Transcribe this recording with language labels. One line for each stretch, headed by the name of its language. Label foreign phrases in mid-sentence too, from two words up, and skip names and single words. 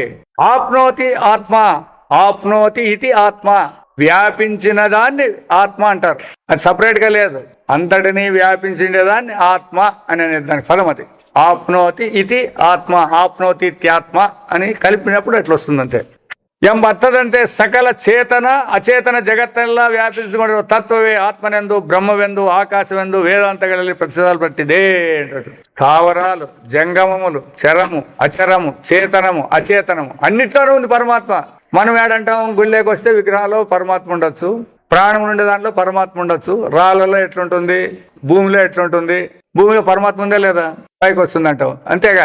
Sanskrit: ఆప్నోతి ఆత్మ, ఆప్నోతి ఇది ఆత్మ.
Telugu: వ్యాపించిన దాన్ని ఆత్మ అంటారు. అది సపరేట్ గా లేదు. అంతటినీ వ్యాపించిండేదాన్ని ఆత్మ అని అనేది దానికి పదం. అది
Sanskrit: ఆప్నోతి ఇది ఆత్మ, ఆప్నోతి ఇత్యాత్మ
Telugu: అని కలిపినప్పుడు ఎట్లా వస్తుంది అంతే.
Kannada: ಎಂಬತ್ತದಂತೆ ಸಕಲ ಚೇತನ ಅಚೇತನ ಜಗತ್ತೆಲ್ಲ ವ್ಯಾಪಿಸಿಕೊಂಡಿರುವ ತತ್ವವೇ ಆತ್ಮನೆಂದು ಬ್ರಹ್ಮವೆಂದು ಆಕಾಶವೆಂದು ವೇದಾಂತಗಳಲ್ಲಿ ಪ್ರತಿಪಾದಿಸಲ್ಪಟ್ಟಿದೆ.
Telugu: స్థావరాలు, జంగమములు, చరము, అచరము, చేతనము, అచేతనము అన్నిట్లోనూ ఉంది పరమాత్మ. మనం ఏడంటాం గుళ్ళేకి వస్తే విగ్రహాలు పరమాత్మ ఉండొచ్చు, ప్రాణం ఉండే దాంట్లో పరమాత్మ ఉండొచ్చు. రాళ్ళలో ఎట్లుంటుంది, భూమిలో ఎట్లుంటుంది, భూమిలో పరమాత్మ ఉందా లేదా, పైకి వస్తుంది అంటావు అంతేగా.